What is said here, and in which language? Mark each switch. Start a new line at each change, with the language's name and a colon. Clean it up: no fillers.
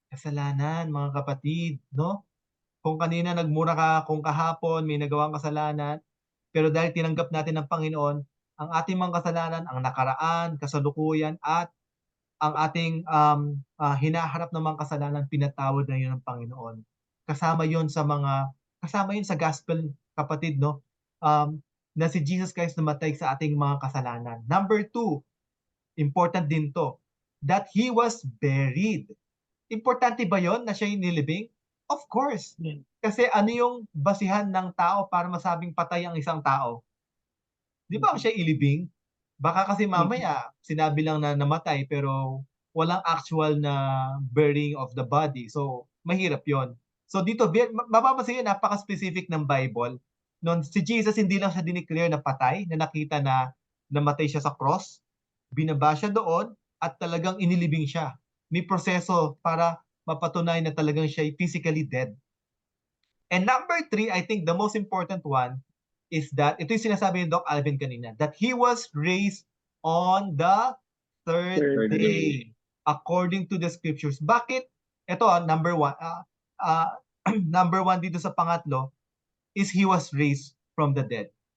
Filipino: kasalanan, mga kapatid, no? Kung kanina nagmura ka, kung kahapon may nagawang kasalanan, pero dahil tinanggap natin ng Panginoon, ang ating mga kasalanan, ang nakaraan, kasalukuyan, at ang ating hinaharap ng mga kasalanan, pinatawad na yun ng Panginoon. Kasama yun sa gospel, kapatid, no? Na si Jesus Christ namatay sa ating mga kasalanan.
English: Number two, important din to, that He was buried.
Filipino: Importante ba yon na siya nilibing?
English: Of course. Yeah.
Filipino: Kasi ano yung basihan ng tao para masabing patay ang isang tao? Di ba siya ilibing? Baka kasi mamaya sinabi lang na namatay pero walang actual na burying of the body. So, mahirap yon. So dito, mapapansin yun, napaka-specific ng Bible. Noon, si Jesus hindi lang siya dineclare na patay, na nakita na namatay siya sa cross. Binaba siya doon at talagang inilibing siya. May proseso para mapatunay na talagang siya physically dead.
English: And number three, I think the most important one is that,
Filipino: ito yung sinasabi ni Doc Alvin kanina,
English: that He was raised on the third Third day, according to the scriptures.
Filipino: Bakit? Ito,
English: number one, number one dito sa pangatlo, is He was raised from the dead.